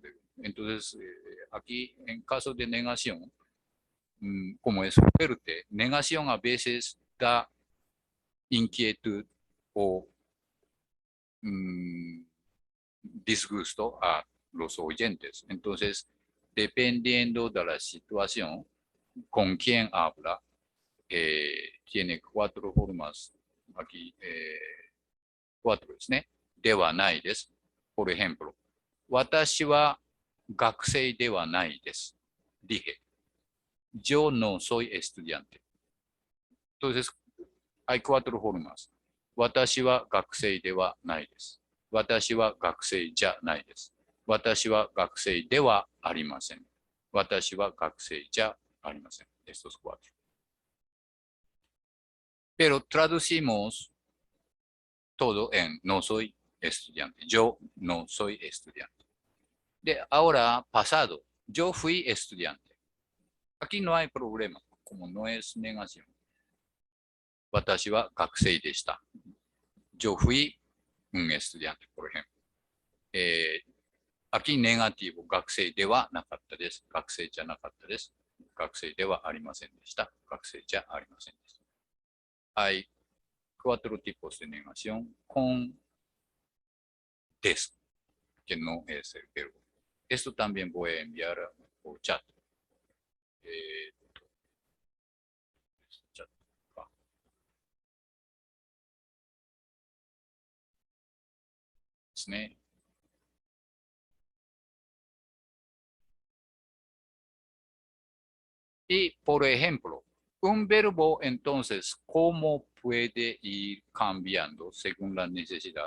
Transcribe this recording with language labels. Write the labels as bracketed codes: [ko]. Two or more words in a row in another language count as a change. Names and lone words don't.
[es] Entonces, aquí en caso de negación, como es fuerte, negación a veces da inquietud o disgusto a los oyentes. Entonces, dependiendo de la situación, con quién habla, tiene 4 formas aquí, 4 [ja] ですね。ではないです。 [es] por ejemplo, [ja] 私は学生ではないです。 [es] dije, yo no soy estudiante. Entonces, hay 4 formas. [ja] 私は学生ではないです。私は学生じゃないです。私は学生ではありません。私は学生じゃありません。 [es] Estos 4. Pero traducimos todo en no soy estudiante. Yo no soy estudiante. De ahora pasado, yo fui estudiante. Aquí no hay problema, como no es negación. [ja] 私は学生でした。 [es] Yo fui un estudiante, por ejemplo. Aquí negativo, [ja] 学生ではなかったです。学生じゃなかったです。学生ではありませんでした。学生じゃありませんでした。 [es] Hay 4 tipos de negación con des, que no es el verbo. Esto también voy a enviar por chat. Chat. Y, por ejemplo, un verbo entonces, ¿cómo puede ir cambiando según la necesidad?